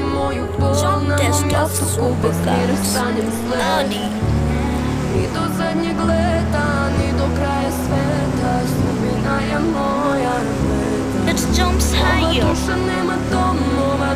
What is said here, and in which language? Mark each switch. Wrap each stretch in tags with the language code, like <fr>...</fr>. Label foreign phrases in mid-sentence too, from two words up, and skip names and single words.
<en>Contest of Supercars. Audi.</en> <hr>Ni do zadnjeg leta, ni do kraja sveta, sudbina je moja leta.</hr> <en>Let's jump higher.</en> <hr>Ova duša nema domo,</hr>